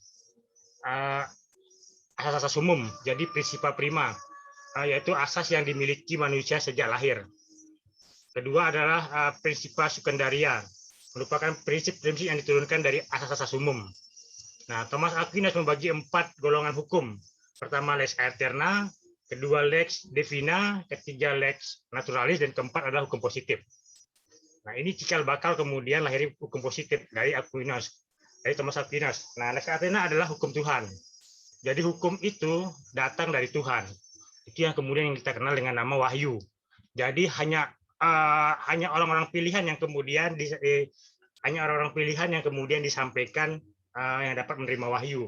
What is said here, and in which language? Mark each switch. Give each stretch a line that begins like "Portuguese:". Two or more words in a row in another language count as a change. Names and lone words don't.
Indonesian: Asas umum, jadi
Latin: Principia Prima,
Indonesian: yaitu asas yang dimiliki manusia sejak lahir. Kedua adalah
Latin: Principia Sekundaria,
Indonesian: merupakan prinsip-prinsip yang diturunkan dari asas-asas umum. Nah, Thomas Aquinas membagi 4 golongan hukum. Pertama,
Latin: lex aeterna,
Indonesian: kedua
Latin: lex divina,
Indonesian: ketiga
Latin: lex naturalis,
Indonesian: dan keempat adalah hukum positif. Nah, ini cikal bakal kemudian lahir hukum positif dari Aquinas, dari Thomas Aquinas. Nah,
Latin: lex aeterna
Indonesian: adalah hukum Tuhan. Jadi hukum itu datang dari Tuhan. Itu yang kemudian kita kenal dengan nama wahyu. Jadi hanya orang-orang pilihan yang kemudian disampaikan yang dapat menerima wahyu.